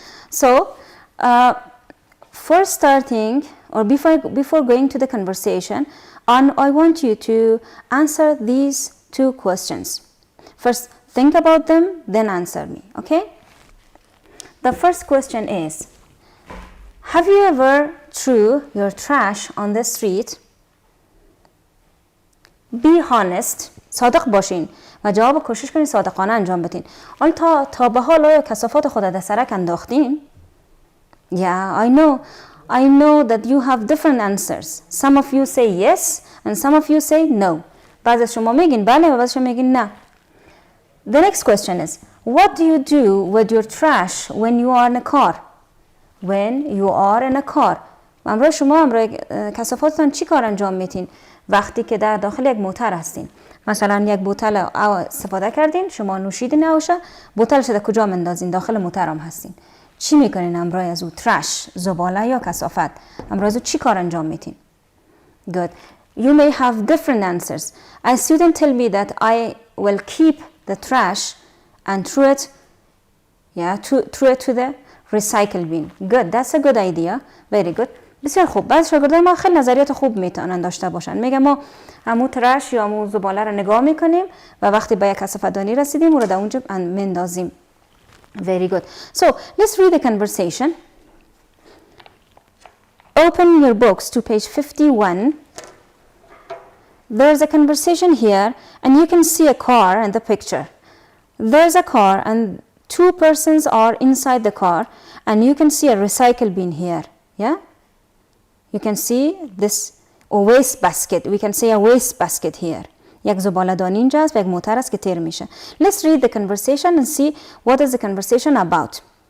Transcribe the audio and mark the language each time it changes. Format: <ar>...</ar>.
<en>So for starting or before going to the conversation, I want you to answer these two questions. First, think about them, then answer me, okay? The first question is, have you ever threw your trash on the street? Be honest,</en> <fa>صادق باشین و جواب کوشش کنین صادقانه انجام بدین. آیا تا به حال آیا کثافات خود در سرک انداختین؟</fa> <en>Yeah, I know that you have different answers. Some of you say yes and some of you say no.</en> <fa>بعضی از شما میگین بله و بعضی شما میگین نه.</fa> <en>The next question is, what do you do with your trash when you are in a car? When you are in a car.</en> <fa>امروز شما کثافاتتان چی کار انجام میتین وقتی که در داخل یک موتر هستین؟ مثلا یک بوتل استفاده کردین، شما نوشیدین آوشه، بوتلش در کجا مندازین؟ داخل موتر هم هستین. چی میکنین امروز از او؟ ترش، زباله یا کثافت؟ امروز چی کار انجام میتین؟</fa> <en>Good. You may have different answers. A student tell me that I will keep the trash and throw it to the recycle bin. Good. That's a good idea. Very good.</en> <fa>بسیار خوب. بعضی شاگردای ما خیلی نظریات خوب میتونن داشته باشن. میگه ما همون ترش یا همون زباله رو نگاه میکنیم و وقتی به یک کثافت دانی رسیدیم اون رو در اونجا مندازیم.</fa> <en>Very good. So let's read the conversation. Open your books to page 51. There's a conversation here and you can see a car in the picture. There's a car and two persons are inside the car and you can see a recycle bin here. Yeah? You can see this waste basket. We can say a waste basket here.</en> <fa>یک زباله دانی اینجا است و یک موتر است که تیر میشه.</fa> <en>Let's read the conversation and see what is the conversation about.</en>